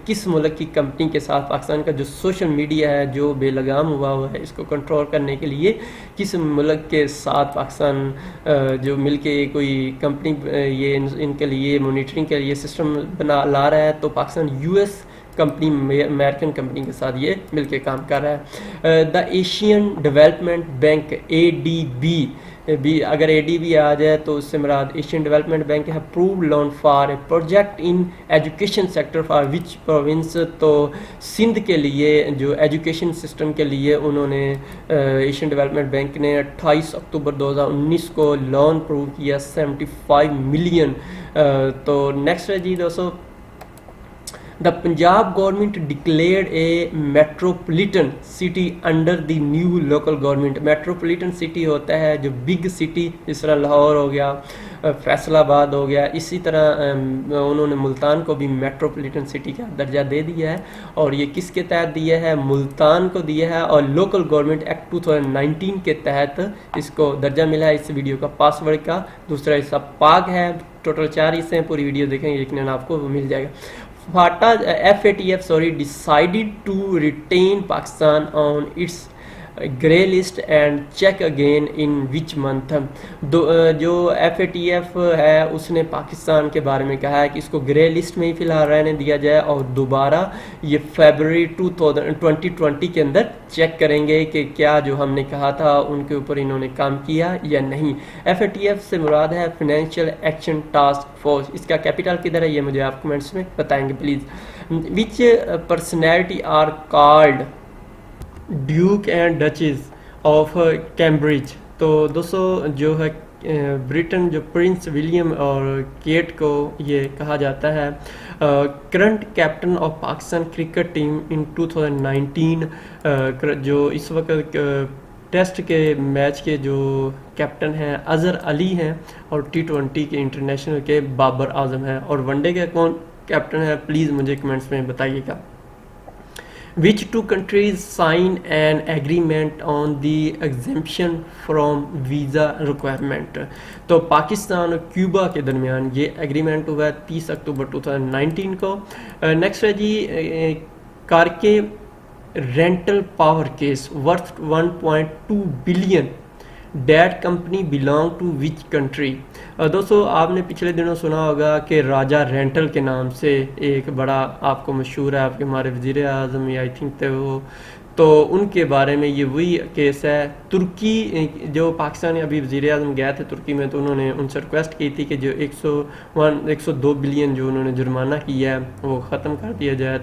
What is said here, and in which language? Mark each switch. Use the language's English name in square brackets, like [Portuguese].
[Urdu] کس ملک کی کمپنی کے ساتھ پاکستان کا جو سوشل میڈیا ہے جو بے لگام ہوا ہے اس کو کنٹرول کرنے کے لیے کس ملک کے ساتھ پاکستان جو مل کے کوئی کمپنی یہ ان کے لیے مانیٹرنگ کے لیے سسٹم لا رہا ہے؟ تو Pakistan US company American company کے ساتھ یہ مل کے کام کر رہا ہے. The Asian development bank ADB بھی، اگر ADB آ جائے تو اس سے مراد ایشین ڈیولپمنٹ بینک ہے. [English] Approved loan for a project in education sector for which province. [Urdu] تو سندھ کے لیے جو ایجوکیشن سسٹم کے لیے انہوں نے ایشین ڈیولپمنٹ بینک نے 28 اکتوبر 2019 کو لون اپروو کیا 75 ملین. تو نیکسٹ ہے جی دوستو [English] The Punjab government declared a metropolitan city under the new local government. [Urdu] metropolitan city ہوتا ہے جو big city، جس طرح لاہور ہو گیا، فیصل آباد ہو گیا، اسی طرح انہوں نے ملتان کو بھی میٹروپولیٹن سٹی کا درجہ دے دیا ہے. اور یہ کس کے تحت دیا ہے؟ ملتان کو دیا ہے، اور لوکل گورنمنٹ ایکٹ 2019 کے تحت اس کو درجہ ملا ہے. اس ویڈیو کا پاسورڈ کا دوسرا حصہ پاک ہے. ٹوٹل 4 حصے ہیں، پوری ویڈیو دیکھیں یقیناً آپ کو مل جائے گا. [English] FATF decided to retain Pakistan on its grey list and check again in which month. [Urdu] جو FATF ہے اس نے پاکستان کے بارے میں کہا ہے کہ اس کو گرے لسٹ میں ہی فی الحال رہنے دیا جائے، اور دوبارہ یہ فیبرری 2020 کے اندر چیک کریں گے کہ کیا جو ہم نے کہا تھا ان کے اوپر انہوں نے کام کیا یا نہیں. FATF سے مراد ہے فائنینشیل ایکشن ٹاسک فورس. اس کا کیپٹل کدھر ہے یہ مجھے آپ کمنٹس میں بتائیں گے please. [English] Which personality are called duke and duchess of Cambridge. [Urdu] تو دوستو جو ہے برٹن جو پرنس ولیم اور کیٹ کو یہ کہا جاتا ہے [English] Current captain of Pakistan cricket team in 2019. [Urdu] جو اس وقت ٹیسٹ کے میچ کے جو کیپٹن ہیں اظہر علی ہیں، اور T20 کے انٹرنیشنل کے بابر اعظم ہیں. اور ون ڈے کے کون کیپٹن ہے پلیز مجھے کمنٹس میں بتائیے گا. [English] Which 2 countries sign an agreement on the exemption from visa requirement. [Urdu] تو پاکستان اور کیوبا کے درمیان یہ ایگریمنٹ ہوا ہے 30 اکتوبر 2019 کو. نیکسٹ ہے جی کارکے rental power case worth 1.2 billion. [English] That company belong to which country. [Urdu] دوستو آپ نے پچھلے دنوں سنا ہوگا کہ راجہ رینٹل کے نام سے ایک بڑا آپ کو مشہور ہے، آپ کے ہمارے وزیر اعظم آئی تھنک تھے وہ، تو ان کے بارے میں یہ وہی کیس ہے. ترکی جو پاکستان ابھی وزیر اعظم گئے تھے ترکی میں، تو انہوں نے ان سے ریکویسٹ کی تھی کہ جو 102 بلین جو انہوں نے جرمانہ کیا ہے وہ ختم کر دیا جائے.